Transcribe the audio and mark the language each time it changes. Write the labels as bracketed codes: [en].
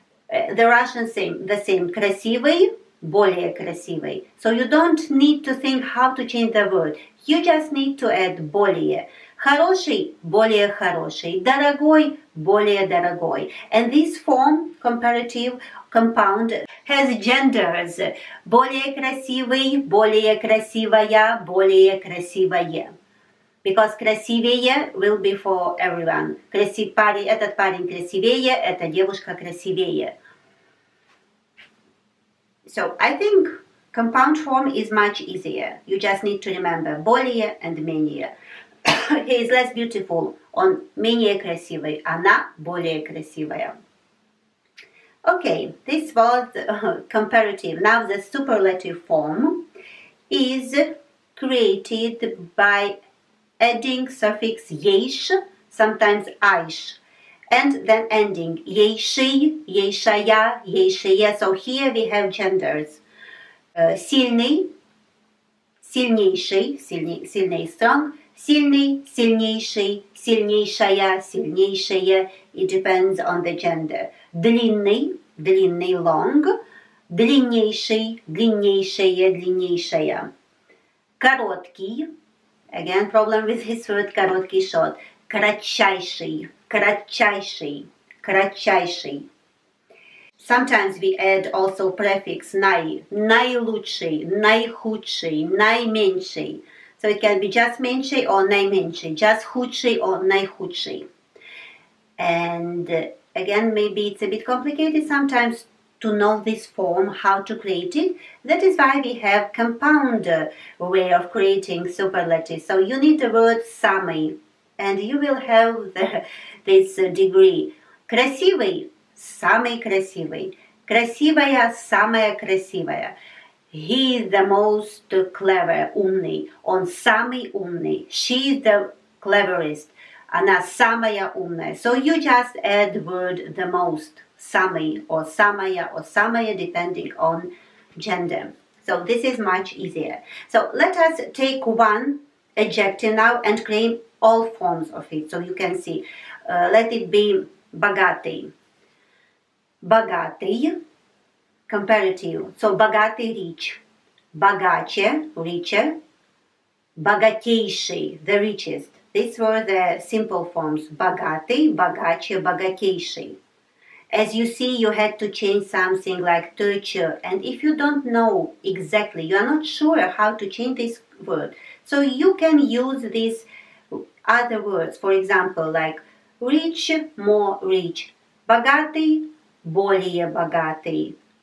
[en] The Russians say the same, [ru] красивый, более красивый. [en] So you don't need to think how to change the word. You just need to add более. [ru] Хороший, более хороший. Дорогой, более дорогой. [en] And this form, comparative, compound, has genders. [ru] Более красивый, более красивая, более красивое. [en] Because красивее will be for everyone. [ru] Этот парень красивее, эта девушка красивее. [en] So I think compound form is much easier. You just need to remember более and менее. He is less beautiful. [ru] Он менее красивый. Она более красивая. [en] Okay, this was comparative. Now the superlative form is created by adding suffix "ейш", sometimes "айш", and then ending "ейший", "ейшая", "ейшие". So here we have genders. [ru] Сильный, сильнейший, сильный, strong, сильный, сильнейший, сильнейшая, сильнейшее. It depends on the gender. Длинный, длинный, long. длиннейший, длиннейшее, длиннейшая. [en] Короткий, again problem with this word короткий short. [ru] Кратчайший, кратчайший, кратчайший. [en] Sometimes we add also prefix най, наилучший, наихудший, наименьший. So it can be just меньший or наименьший, just худший or наихудший. And again, maybe it's a bit complicated sometimes to know this form, how to create it. That is why we have compound way of creating superlative. So you need the word самый, and you will have this degree. [ru] Красивый, самый красивый. Красивая, самая красивая. [en] He is the most clever, умный. [ru] Он самый умный. [en] She is the cleverest. [ru] Она самая умная. [en] So you just add word the most. Самый or самая, depending on gender. So this is much easier. So let us take one adjective now and claim all forms of it. So you can see. Let it be богатый. [ru] Богатый. Comparative. [en] So богатый, rich. Богаче, richer. Богатейший, the richest. These were the simple forms. [ru] Богатый, богаче, богатейший. [en] As you see, you had to change something like teacher. And if you don't know exactly, you are not sure how to change this word. So you can use these other words. For example, like rich, more rich. [ru] Богатый, более богатый.